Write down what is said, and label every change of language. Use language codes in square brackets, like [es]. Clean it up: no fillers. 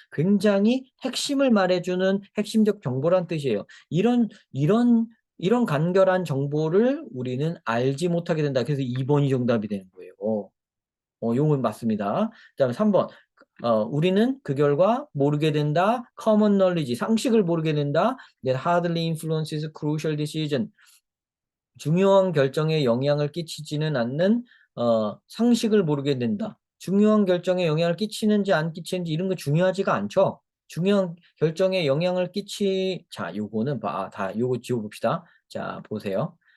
[ko] 굉장히 핵심을 말해주는 핵심적 정보란 뜻이에요. 이런 간결한 정보를 우리는 알지 못하게 된다. 그래서 2번이 정답이 되는 거예요. 요건 맞습니다. 그다음에 3번. 우리는 그 결과 모르게 된다. [en] common knowledge, [ko] 상식을 모르게 된다. [en] that hardly influences crucial decision. [ko] 중요한 결정에 영향을 끼치지는 않는 상식을 모르게 된다. 중요한 결정에 영향을 끼치는지 안 끼치는지 이런 거 중요하지가 않죠. 중요한 결정에 영향을 자, 요거는 요거 지워봅시다. 자, 보세요.